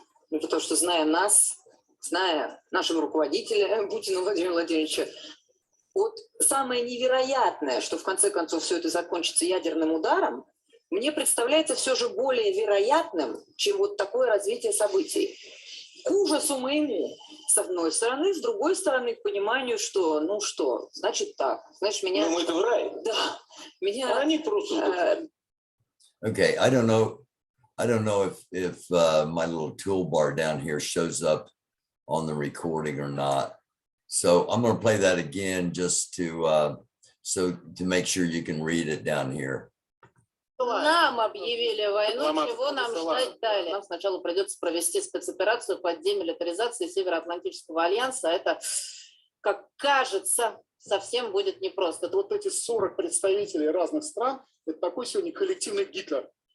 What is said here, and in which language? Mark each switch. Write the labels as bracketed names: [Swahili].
[Russian] Потому что, зная нас, зная нашего руководителя Путина Владимира Владимировича, вот самое невероятное, что в конце концов все это закончится ядерным ударом, мне представляется все же более вероятным, чем вот такое развитие событий. К ужасу моему, с одной стороны, с другой стороны, к пониманию, что, ну что, значит так, значит меня... Ну мы-то в рай. Да, меня... А они просто... [English] Okay, I don't know if my little toolbar down here shows up on the recording or not. So I'm going to play that again just to make sure you can read it down here. [Russian] Нам объявили войну, чего нам ждать далее? Нам сначала придется провести спецоперацию по демилитаризации Североатлантического альянса. Это, как кажется, совсем будет непросто. Вот эти 40 представителей разных стран, это такой сегодня коллективный Гитлер.